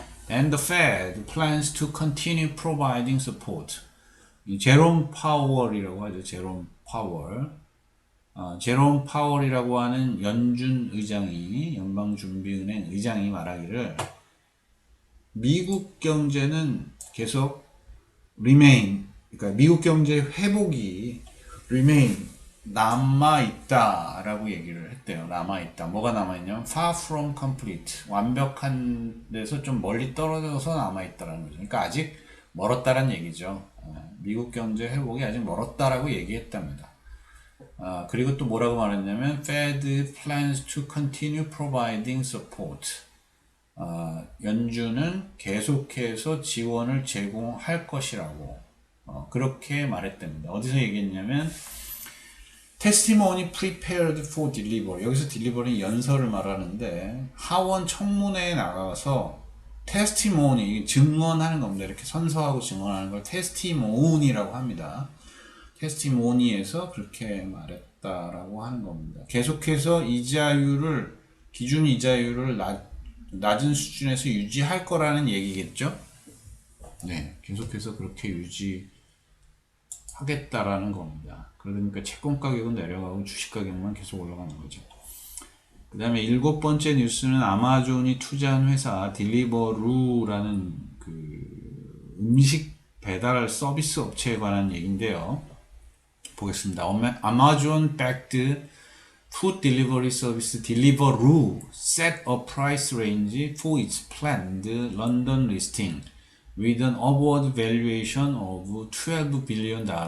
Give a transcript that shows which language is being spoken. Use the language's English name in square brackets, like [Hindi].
[English] And the Fed plans to continue providing support. [Korean] 이 제롬 파월이라고 하죠. 제롬 파월. 제롬 파월이라고 하는 연준 의장이, 연방준비은행 의장이 말하기를 미국 경제는 계속 remain, 그러니까 미국 경제 회복이 remain, 남아있다라고 얘기를 했대요. 남아있다. 뭐가 남아있냐면 [English] far from complete, [Korean] 완벽한 데서 좀 멀리 떨어져서 남아있다라는 거죠. 그러니까 아직 멀었다라는 얘기죠. 미국 경제 회복이 아직 멀었다라고 얘기했답니다. 그리고 또 뭐라고 말했냐면 [English] Fed plans to continue providing support. [Korean] 연준은 계속해서 지원을 제공할 것이라고 그렇게 말했답니다. 어디서 얘기했냐면 [English] testimony prepared for delivery. [Korean] 여기서 delivery는 연설을 말하는데 하원 청문회에 나가서 testimony, 증언하는 겁니다. 이렇게 선서하고 증언하는 걸 testimony라고 합니다. testimony에서 그렇게 말했다라고 하는 겁니다. 계속해서 이자율을, 기준 이자율을 낮은 수준에서 유지할 거라는 얘기겠죠? 네, 계속해서 그렇게 유지하겠다라는 겁니다. 그러니까 채권 가격은 내려가고 주식 가격만 계속 올라가는 거죠. 그 다음에 7번째 뉴스는 아마존이 투자한 회사 딜리버루라는 그 음식 배달 서비스 업체에 관한 얘기인데요. 보겠습니다. [English] Amazon backed food delivery service Deliveroo set a price range for its planned London listing with an upward valuation of $12 billion.